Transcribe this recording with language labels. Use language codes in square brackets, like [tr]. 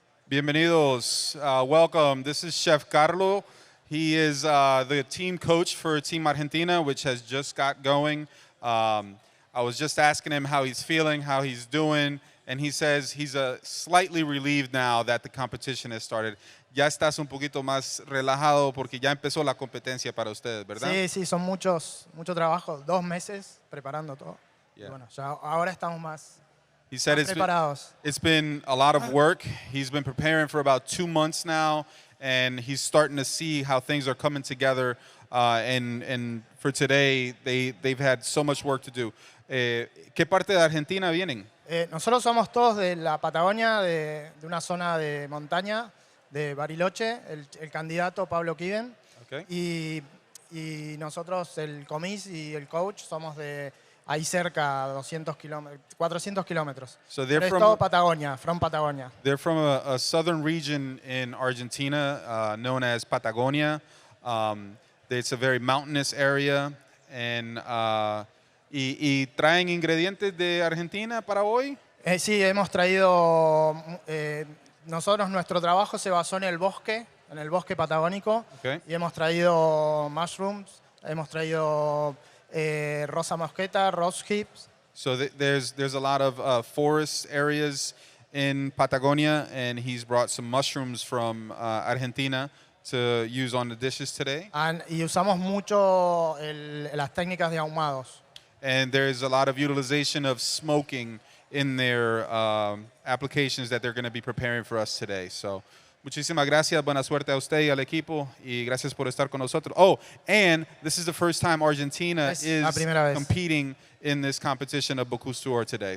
[es] Bienvenidos. [en] Welcome. This is Chef Carlo. He is the team coach for Team Argentina, which has just got going. I was just asking him how he's feeling, how he's doing, and he says he's slightly relieved now that the competition has started. [es] Ya estás un poquito más relajado porque ya empezó la competencia para ustedes, ¿verdad? Sí, son mucho trabajo, 2 meses preparando todo. [en] Yeah. [es] Y bueno, ya ahora estamos más [en] He said [es] preparados. [en] it's been a lot of work. He's been preparing for about 2 months now, and he's starting to see how things are coming together. And for today, they've had so much work to do. [es] ¿Qué parte de Argentina vienen? Nosotros somos todos de la Patagonia, de una zona de montaña, de Bariloche, el candidato Pablo Kiven. [en] Okay. [es] Y nosotros, el comis y el coach, somos de ahí cerca, 400 kilómetros. [en] So [es] Pero es todo Patagonia, [en] from Patagonia. They're from a southern region in Argentina known as Patagonia. It's a very mountainous area. [es] And, y traen ingredientes de Argentina para hoy? Sí, hemos traído... nuestro trabajo se basó en el bosque patagónico. [en] Okay. [es] Y hemos traído mushrooms, hemos traído rosa mosqueta, [en] rose hips. So there's a lot of forest areas in Patagonia, and he's brought some mushrooms from Argentina to use on the dishes today. [es] Y usamos mucho las técnicas de ahumados. [en] And there's a lot of utilization of smoking in their applications that they're going to be preparing for us today. [es] So, muchísimas gracias, buena suerte a usted y al equipo, y gracias por estar con nosotros. [en] Oh, and this is the first time Argentina is competing in this competition of Bocuse Tour today.